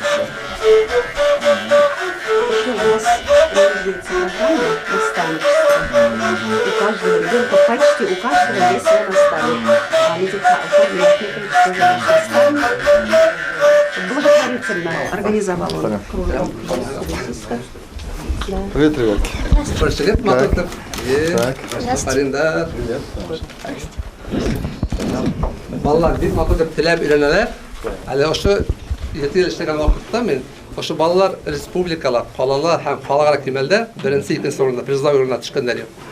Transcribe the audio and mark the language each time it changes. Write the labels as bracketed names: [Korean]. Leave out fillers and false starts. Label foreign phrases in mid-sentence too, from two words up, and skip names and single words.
[Russian] У нас реализуется программа наставничества. У каждого ребенка, почти у каждого есть свой наставник. А Илья Ахметович тоже наш наставник. Благотворительно организовал он кружок кубазистов. Да. Привет, ребят. Привет, Матутов. [Tatar] Балалар бик матур дип теләп өйрәнәләр. Әле ошо 7 ел эшләгән вакытта мин ошо балалар республикалар, калалар һәм халыкара кимәлдә беренче, икенче урында, призлар урынына төшкәннәр.